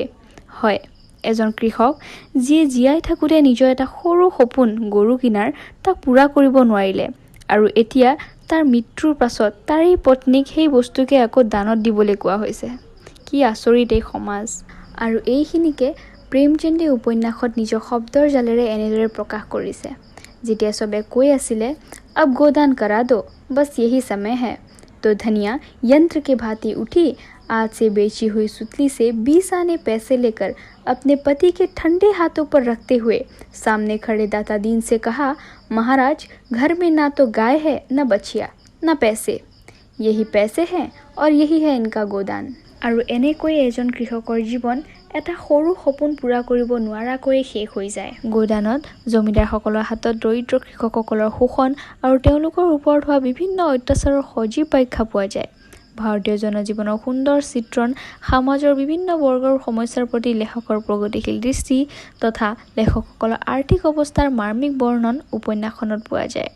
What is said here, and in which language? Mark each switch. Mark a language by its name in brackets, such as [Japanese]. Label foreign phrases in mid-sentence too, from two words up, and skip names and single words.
[Assamese] হয়, এজন কৃষক যিয়ে জীয়াই থাকোঁতে নিজৰ এটা সৰু সপোন গৰু কিনাৰ তাক পূৰা কৰিব নোৱাৰিলে, আৰু এতিয়া তাৰ মৃত্যুৰ পাছত তাৰেই পত্নীক সেই বস্তুকে আকৌ দানত দিবলৈ কোৱা হৈছে। কি আচৰিত এই সমাজ! আৰু এইখিনিকে প্ৰেমচন্দে উপন্যাসত নিজৰ শব্দৰ জালেৰে এনেদৰে প্ৰকাশ কৰিছে। যেতিয়া চবে কৈ আছিলে [Hindi] अब गोदान करा दो, बस यही समय है, तो धनिया यंत्र के भांति उठी, आज से बेची हुई सुतली से 20 आने पैसे लेकर अपने पति के ठंडे हाथों पर रखते हुए सामने खड़े दाता दीन से कहा, महाराज घर में ना तो गाय है, न बछिया, न पैसे, यही पैसे हैं और यही है इनका गोदान। [Assamese] আৰু এনেকৈ এজন কৃষকৰ জীৱন এটা সৰু সপোন পূৰা কৰিব নোৱাৰাকৈ শেষ হৈ যায়। গোদানত জমিদাৰসকলৰ হাতত দৰিদ্ৰ কৃষকসকলৰ শোষণ আৰু তেওঁলোকৰ ওপৰত হোৱা বিভিন্ন অত্যাচাৰৰ সজীৱ ব্যাখ্যা পোৱা যায়। ভাৰতীয় জনজীৱনৰ সুন্দৰ চিত্ৰণ, সমাজৰ বিভিন্ন বৰ্গৰ সমস্যাৰ প্ৰতি লেখকৰ প্ৰগতিশীল দৃষ্টি তথা লেখকসকলৰ আৰ্থিক অৱস্থাৰ মাৰ্মিক বৰ্ণন উপন্যাসখনত পোৱা যায়।